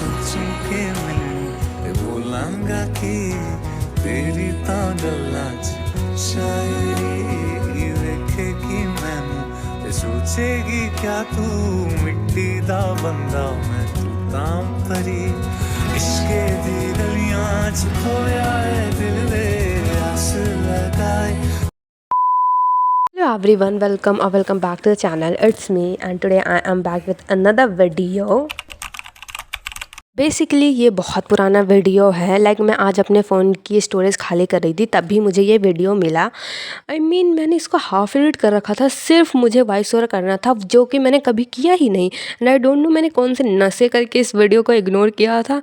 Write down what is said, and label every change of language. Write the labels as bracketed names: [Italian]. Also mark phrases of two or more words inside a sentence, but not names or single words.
[Punjabi] ਸੁਣ ਕੇ ਮੈਂ ਬੋਲਾਂਗਾ ਕਿ ਤੇਰੀ ਤੋ ਗੱਲਾਂ ਚ ਸ਼ਾਇਰੀ ਵੇਖੇਗੀ ਮੈਨੂੰ ਤੇ ਸੋਚੇਗੀ ਕਿਆ ਤੂ ਮਿੱਟੀ ਦਾ ਬੰਦਾ ਮੈਂ ਤੂ ਤਾਂ ਪਰੀ ਇਸ਼ਕੇ ਦੀ ਗਲੀਆਂ ਚ ਖੋਇਆ ਹੈ ਦਿਲ ਦੇ ਆਸ ਲਗਾਏ. [English] Hello everyone, welcome back to the channel. It's me and today I am back with another video. [Hindi] बेसिकली ये बहुत पुराना वीडियो है. मैं आज अपने फ़ोन की स्टोरेज खाली कर रही थी तभी मुझे ये वीडियो मिला. मैंने इसको [English] half edit [Hindi] कर रखा था, सिर्फ मुझे [English] voice over [Hindi] करना था जो कि मैंने कभी किया ही नहीं. [English] and I don't know [Hindi] मैंने कौन से नशे करके इस वीडियो को इग्नोर किया था.